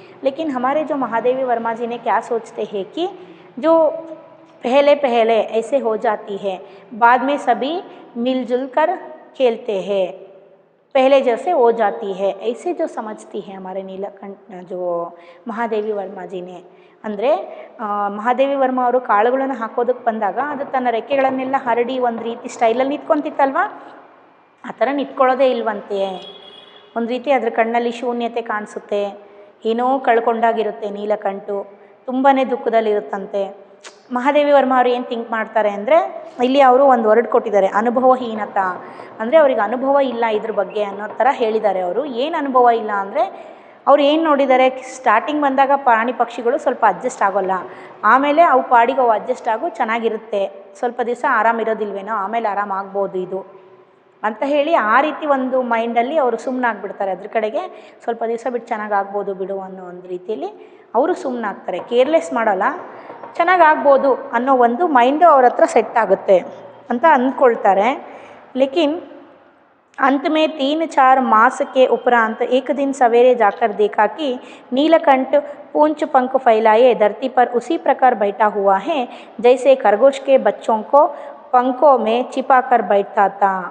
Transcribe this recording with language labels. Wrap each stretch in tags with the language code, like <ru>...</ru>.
<hi>लेकिन हमारे जो महादेवी वर्मा जी ने क्या सोचते हैं कि जो पहले ऐसे हो जाती है, बाद में सभी मिलजुल कर खेलते हैं, पहले जैसे हो जाती है, ऐसे जो समझती है हमारे नीलकंठ जो महादेवी वर्मा जी ने।</hi> <kn>ಅಂದರೆ ಮಹಾದೇವಿ ವರ್ಮ ಅವರು ಕಾಳುಗಳನ್ನು ಹಾಕೋದಕ್ಕೆ ಬಂದಾಗ ಅದು ತನ್ನ ರೆಕ್ಕೆಗಳನ್ನೆಲ್ಲ ಹರಡಿ ಒಂದು ರೀತಿ ಸ್ಟೈಲಲ್ಲಿ ನಿಂತ್ಕೊಂತಿತ್ತಲ್ವ, ಆ ಥರ ನಿಂತ್ಕೊಳ್ಳೋದೇ ಇಲ್ವಂತೆ. ಒಂದು ರೀತಿ ಅದ್ರ ಕಣ್ಣಲ್ಲಿ ಶೂನ್ಯತೆ ಕಾಣಿಸುತ್ತೆ, ಏನೋ ಕಳ್ಕೊಂಡಾಗಿರುತ್ತೆ ನೀಲಕಂಠು, ತುಂಬಾ ದುಃಖದಲ್ಲಿರುತ್ತಂತೆ. ಮಹಾದೇವಿ ವರ್ಮ ಅವರು ಏನು ಥಿಂಕ್ ಮಾಡ್ತಾರೆ ಅಂದರೆ, ಇಲ್ಲಿ ಅವರು ಒಂದು ವರ್ಡ್ ಕೊಟ್ಟಿದ್ದಾರೆ, ಅನುಭವಹೀನತ, ಅಂದರೆ ಅವ್ರಿಗೆ ಅನುಭವ ಇಲ್ಲ ಇದ್ರ ಬಗ್ಗೆ ಅನ್ನೋ ಥರ ಹೇಳಿದ್ದಾರೆ ಅವರು. ಏನು ಅನುಭವ ಇಲ್ಲ ಅಂದರೆ, ಅವ್ರು ಏನು ನೋಡಿದ್ದಾರೆ, ಸ್ಟಾರ್ಟಿಂಗ್ ಬಂದಾಗ ಪ್ರಾಣಿ ಪಕ್ಷಿಗಳು ಸ್ವಲ್ಪ ಅಡ್ಜಸ್ಟ್ ಆಗೋಲ್ಲ, ಆಮೇಲೆ ಅವು ಪಾಡಿಗೆ ಅವು ಅಡ್ಜಸ್ಟ್ ಆಗೋ ಚೆನ್ನಾಗಿರುತ್ತೆ, ಸ್ವಲ್ಪ ದಿವಸ ಆರಾಮಿರೋದಿಲ್ವೇನೋ, ಆಮೇಲೆ ಆರಾಮಾಗ್ಬೋದು ಇದು ಅಂತ ಹೇಳಿ ಆ ರೀತಿ ಒಂದು ಮೈಂಡಲ್ಲಿ ಅವರು ಸುಮ್ಮನಾಗ್ಬಿಡ್ತಾರೆ. ಅದ್ರ ಕಡೆಗೆ ಸ್ವಲ್ಪ ದಿವಸ ಬಿಟ್ಟು ಚೆನ್ನಾಗಾಗ್ಬೋದು ಬಿಡು ಅನ್ನೋ ಒಂದು ರೀತಿಯಲ್ಲಿ ಅವರು ಸುಮ್ಮನಾಗ್ತಾರೆ, ಕೇರ್ಲೆಸ್ ಮಾಡೋಲ್ಲ, ಚೆನ್ನಾಗಾಗ್ಬೋದು ಅನ್ನೋ ಒಂದು ಮೈಂಡು ಅವ್ರ ಹತ್ರ ಸೆಟ್ ಆಗುತ್ತೆ ಅಂತ ಅಂದ್ಕೊಳ್ತಾರೆ.</kn> <hi>ಲೇಕಿನ್ अंत में 3-4 मास के उपरांत एक दिन सवेरे जाकर देखा कि नीलकंठ पूंछ पंख फैलाए धरती पर उसी प्रकार बैठा हुआ है जैसे खरगोश के बच्चों को पंखों में छिपा कर बैठता था।</hi>